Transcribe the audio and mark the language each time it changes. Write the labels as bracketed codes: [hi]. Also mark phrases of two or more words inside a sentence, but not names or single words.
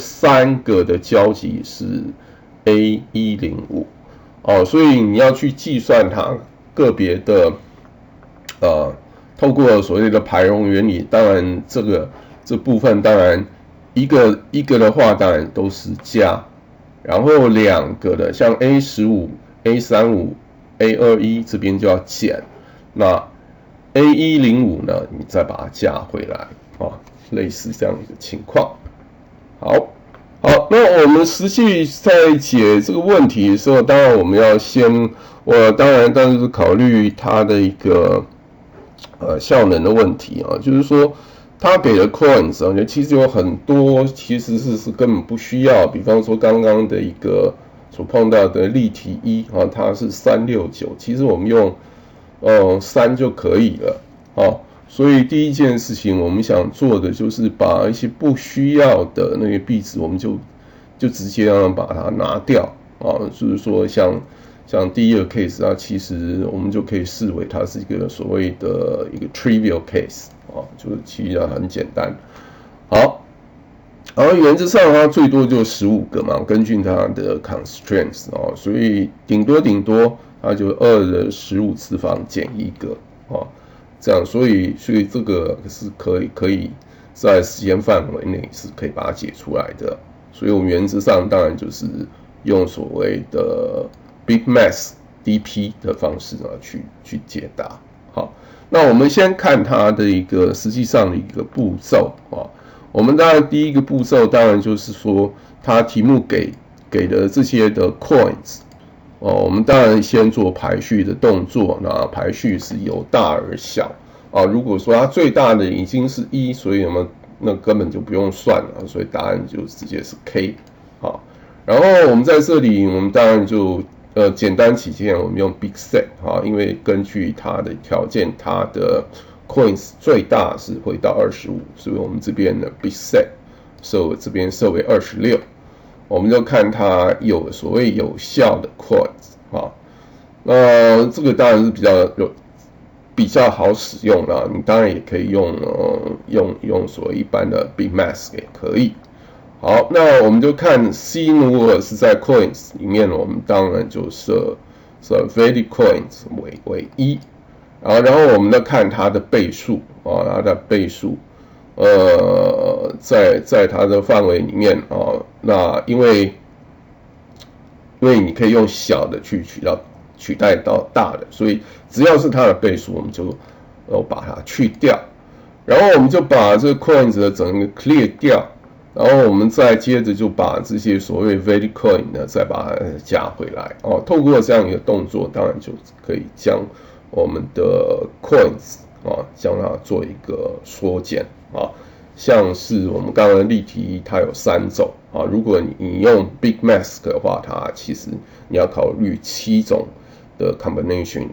[zh] 3 個的交集是 A105， 哦，所以你要去計算它個別的透過所謂的排容原理，當然這部分當然一個的話當然都是加，然後2個的像 A15、A35、A21 這邊就要減，那 A105 呢，你再把它加回來啊，類似這樣一個情況。好，那我們實際在解這個問題的時候，當然我們要先，當然是考慮它的一個效能的問題啊，就是說它給的 coins 啊，其實有很多其實是根本不需要，比方說剛剛的一個所碰到的例題1啊，它是369，其實我們用3就可以了啊。所以第一件事情我們想做的就是把一些不需要的那個幣值，我们就直接讓它把它拿掉啊。就是說像第一個 case 啊，其實我們就可以視為它是一個所謂的一個 [en] trivial case [zh] 啊，就是其實很簡單。好，然後原則上它最多就15個嘛，根據它的 constraints 啊，所以頂多它就2的15次方減1個啊。這樣，所以這個是可以在時間範圍內是可以把它解出來的。所以我們原則上當然就是用所謂的 [en] BigMath DP [zh] 的方式去解答。好，那我們先看它的一個實際上的一個步驟啊。我們當然第一個步驟當然就是說，它題目給的這些的 coins。我們當然先做排序的動作，那排序是由大而小啊。如果說它最大的已經是1，所以我們那根本就不用算了，所以答案就直接是 K。好，然後我們在這裡，我們當然就簡單起見，我們用 [en] Big Set [zh] 啊，因為根據它的條件，它的 coins 最大是會到25，所以我們這邊的 [en] Big Set [zh] 這邊設為26。我們就看它有所謂有效的 coins 啊，那這個當然是比較好使用啦。你當然也可以用所謂一般的 BigMath 也可以。好，那我們就看 C 如果是在 coins 裡面，我們當然就設 [en] valid coins [zh] 為1，然後我們再看它的倍數啊，它的倍數。在它的範圍裡面啊，那因為你可以用小的去取代到大的，所以只要是它的倍数，我們就把它去掉，然後我們就把這個 coins 的整個 clear 掉，然後我們再接着就把這些所謂 [en] valid coin [zh] 呢再把它加回來哦。透過這樣一個動作，當然就可以將我們的 coins 啊，將它做一個縮減啊。像是我們剛剛的例題，它有3種啊。如果你用 [en] Big Mask [zh] 的話，它其實你要考慮7種的 combination。